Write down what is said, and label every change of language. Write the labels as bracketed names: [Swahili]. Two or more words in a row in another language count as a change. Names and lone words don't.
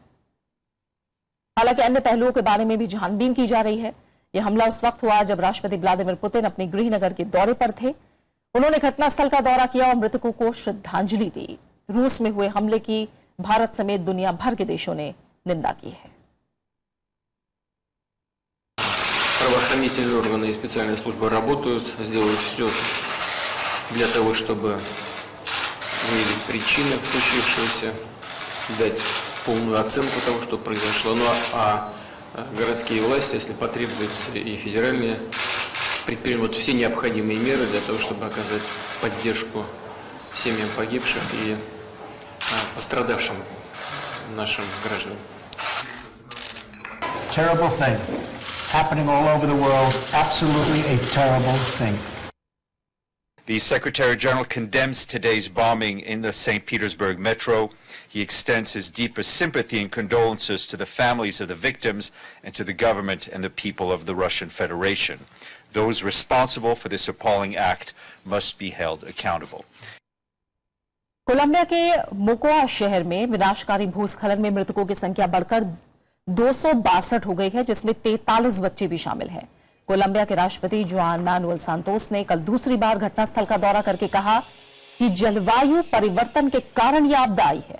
[Hindi] हालांकि अन्य पहलुओं के बारे में भी छानबीन की जा रही है। यह हमला उस वक्त हुआ जब राष्ट्रपति व्लादिमीर पुतिन अपने गृहनगर के दौरे पर थे। उन्होंने घटनास्थल का दौरा किया और मृतकों को श्रद्धांजलि दी। रूस में हुए हमले की भारत समेत दुनिया भर के देशों ने निंदा की है। [Russian] Правоохранительные органы и специальные службы работают, сделают все для того, чтобы выявить причины случившегося, дать полную оценку того, что произошло. Ну а городские власти, если потребуется, и федеральные, предпримут все необходимые меры для того, чтобы оказать поддержку семьям погибших и пострадавшим нашим гражданам. [English] Terrible thing happening all over the world. Absolutely a terrible thing. The Secretary General condemns today's bombing in the St. Petersburg metro. He extends his deepest sympathy and condolences to the families of the victims and to the government and the people of the Russian Federation. Those responsible for this appalling act must be held accountable. [Hindi] कोलंबिया के मोकोआ शहर में विनाशकारी भूस्खलन में मृतकों की संख्या बढ़कर 262 हो गई है, जिसमें 43 बच्चे भी शामिल हैं। कोलंबिया के राष्ट्रपति जुआन मैनुएल सांतोस ने कल दूसरी बार घटनास्थल का दौरा करके कहा कि जलवायु परिवर्तन के कारण यह आपदा आई है।